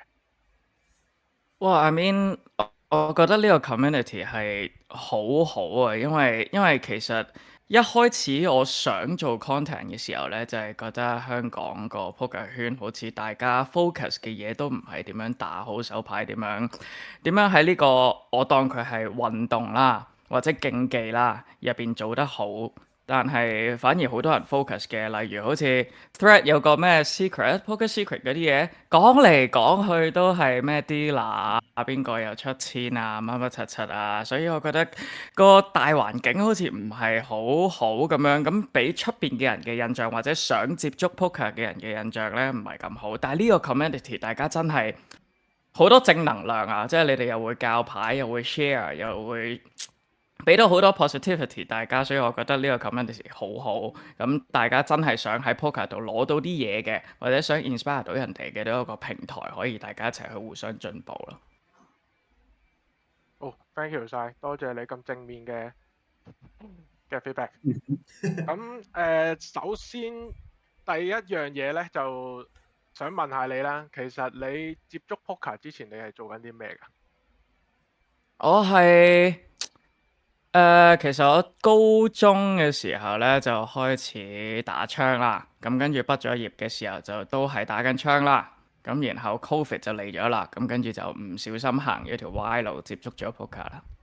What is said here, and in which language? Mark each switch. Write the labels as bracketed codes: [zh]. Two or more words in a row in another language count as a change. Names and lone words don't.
[en] 哇 ，I mean， [yue] 我覺得呢個 community 係好好啊，因為其實一開始我想做 content 嘅時候呢，就係覺得香港個 poker 圈好似大家 focus 嘅嘢都唔係點樣打好手牌，點樣喺呢個我當佢係運動啦或者競技啦入邊做得好。但係反而好多人 focus 嘅，例如好似 Thread 有個咩 [en] secret、poker secret [yue] 嗰啲嘢，講嚟講去都係咩 dealer 啊，邊個又出千啊，乜乜柒柒啊，所以我覺得個大環境好似唔係好好咁樣，咁俾出邊嘅人嘅印象或者想接觸 poker 嘅人嘅印象咧唔係咁好。但係呢個 community 大家真係好多正能量啊，即係你哋又會教牌，又會 share，又會俾到好多 positivity 大家，所以我覺得呢個 community 好好。咁大家真係想喺 poker 度攞到啲嘢嘅，或者想 inspire 到人哋嘅，都有一個平台可以大家一齊去互相進步咯。好 ， [en] thank you [yue] 晒，多謝你咁正面嘅 feedback。咁首先第一樣嘢咧，就想問下你啦。其實你接觸 poker 之前，你係做緊啲咩㗎？我係其實我高中嘅時候咧就開始打槍啦，咁跟住畢咗業嘅時候就都係打緊槍啦，咁然後 Covid 就嚟咗啦，咁跟住就唔小心行咗條歪路，接觸咗 poker 啦。